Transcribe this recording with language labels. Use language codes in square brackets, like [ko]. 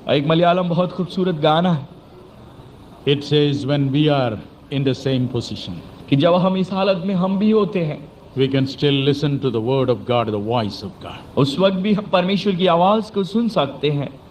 [hi] एक मलयालम बहुत खूबसूरत गाना है [en] It says, when we are in the same position, [hi] कि जब हम इस हालत में हम भी होते हैं, [en] we can still listen to the word of God, the voice of God. [hi] उस वक्त भी हम परमेश्वर की आवाज को सुन सकते हैं।